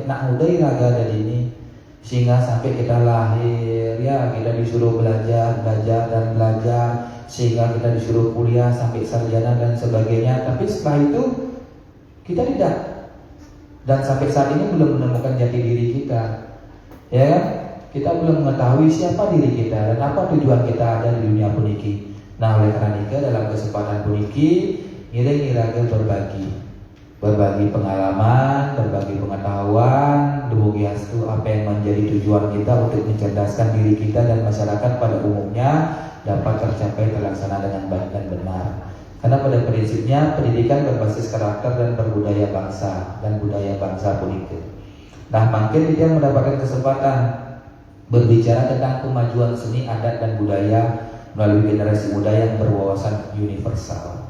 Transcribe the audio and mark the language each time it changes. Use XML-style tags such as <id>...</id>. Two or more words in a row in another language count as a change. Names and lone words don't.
<id>Nak udah raga dari ini sehingga sampai kita lahir, ya kita disuruh belajar sehingga kita disuruh kuliah sampai sarjana dan sebagainya. Tapi setelah itu kita tidak, dan sampai saat ini belum menemukan jati diri kita, ya kan? Kita belum mengetahui siapa diri kita dan apa tujuan kita ada di dunia puniki. Nah, oleh karena itu dalam kesempatan puniki ngira-ngira berbagi pengalaman, berbagi pengetahuan, dumugi hastu apa yang menjadi tujuan kita untuk mencerdaskan diri kita dan masyarakat pada umumnya dapat tercapai terlaksana dengan baik dan benar. Karena pada prinsipnya pendidikan berbasis karakter dan berbudaya bangsa dan budaya bangsa puniki. Nah, makin dia mendapatkan kesempatan berbicara tentang kemajuan seni, adat dan budaya melalui generasi muda yang berwawasan universal.</id>